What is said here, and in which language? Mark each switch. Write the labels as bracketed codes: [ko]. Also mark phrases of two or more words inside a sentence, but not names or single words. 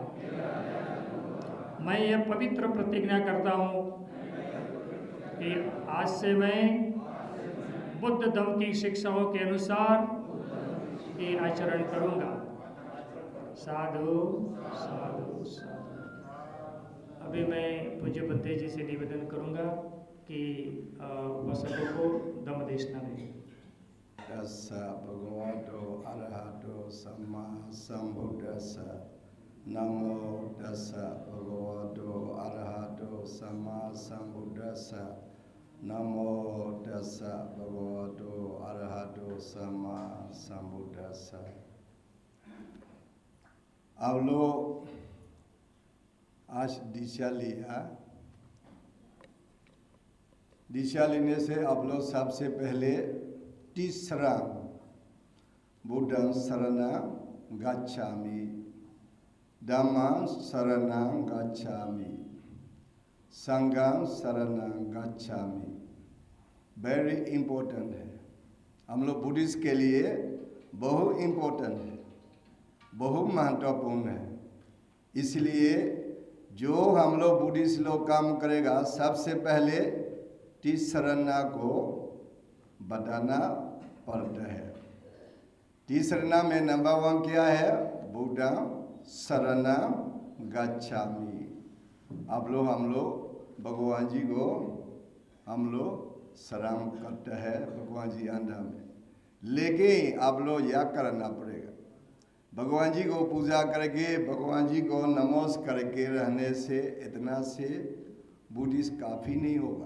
[hi] मैं ये पवित्र प्रतिज्ञा करता हूँ कि आज से मैं बुद्ध धम्म की शिक्षाओं के अनुसार ये आचरण करूँगा। [pi] साधु साधु साधु। [hi] अभी मैं पूज्य बद्दे जी से निवेदन करूँगा कि उपासकों को धम्म देशना दें। [pi] तस्सा भगवतो अरहतो सम्मा सम्बुद्धस्सा। नमो तस्सा भगवतो अरहतो सम्मा सम्बुद्धस्सा। नमो तस्सा भगवतो अरहतो सम्मा सम्बुद्धस्सा। [hi] आप लोग आज दीक्षा लिया। दीक्षा लेने से आप लोग सबसे पहले तीसरा [pi] बुद्धं शरणं गच्छामि, धम्मं शरणं गच्छामि, संघं शरणं गच्छामि। [en] very important है। [hi] हम लोग बुद्धिस्ट के लिए बहुत इम्पोर्टेंट है, बहुत महत्वपूर्ण है। इसलिए जो हम लोग बुद्धिस्ट लोग काम करेगा, सबसे पहले तीसरा को बताना पड़ता है। तीसरा में नंबर 1 क्या है? [pi] बुद्धं शरणं गच्छामि। [hi] आप लोग हम लोग भगवान जी को हम लोग शरण करते हैं भगवान जी अंदर में। लेकिन आप लोग यह करना पड़ेगा, भगवान जी को पूजा करके, भगवान जी को नमस्कार करके रहने से इतना से बुद्धिस्ट काफ़ी नहीं होगा।